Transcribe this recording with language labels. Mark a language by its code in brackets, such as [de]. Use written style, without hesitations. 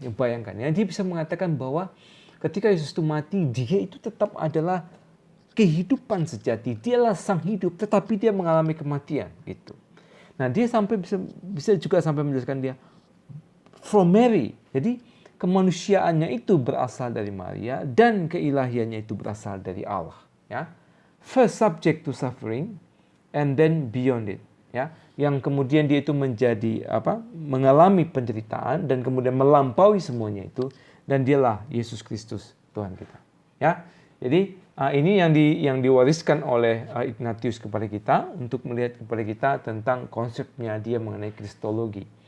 [id] Ya, bayangkan ya, dia bisa mengatakan bahwa ketika Yesus itu mati, dia itu tetap adalah kehidupan sejati, dialah sang hidup, tetapi dia mengalami kematian gitu. Nah, dia sampai bisa juga sampai menjelaskan dia [en] from Mary. [id] Jadi kemanusiaannya itu berasal dari Maria dan keilahiannya itu berasal dari Allah. [en] Ya, first subject to suffering and then beyond it. [id] Ya, yang kemudian dia itu menjadi mengalami penderitaan dan kemudian melampaui semuanya itu, dan dialah Yesus Kristus Tuhan kita. Ya, jadi ini yang diwariskan oleh Ignatius kepada kita untuk melihat kepada kita tentang konsepnya dia mengenai kristologi.